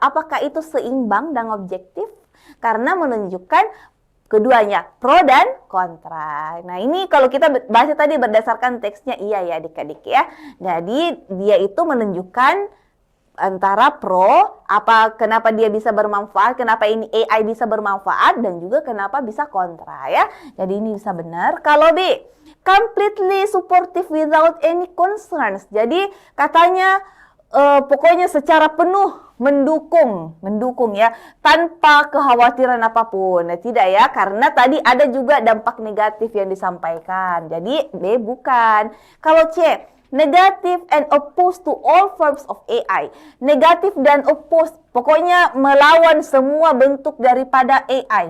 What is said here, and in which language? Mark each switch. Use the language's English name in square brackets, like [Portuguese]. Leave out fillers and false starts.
[Indonesian] Apakah itu seimbang dan objektif? Karena menunjukkan keduanya, pro dan kontra. Nah, ini kalau kita baca tadi berdasarkan teksnya iya ya adik-adik ya. Jadi dia itu menunjukkan antara pro, kenapa dia bisa bermanfaat, kenapa ini AI bisa bermanfaat, dan juga kenapa bisa kontra ya. Jadi ini bisa benar. Kalau [English] B, completely supportive without any concerns. [Indonesian] Jadi katanya pokoknya secara penuh mendukung ya, tanpa kekhawatiran apapun. Nah, tidak ya, karena tadi ada juga dampak negatif yang disampaikan. Jadi B bukan. Kalau [English] C, negative and opposed to all forms of AI. [Indonesian] Negatif dan opposed, pokoknya melawan semua bentuk daripada AI.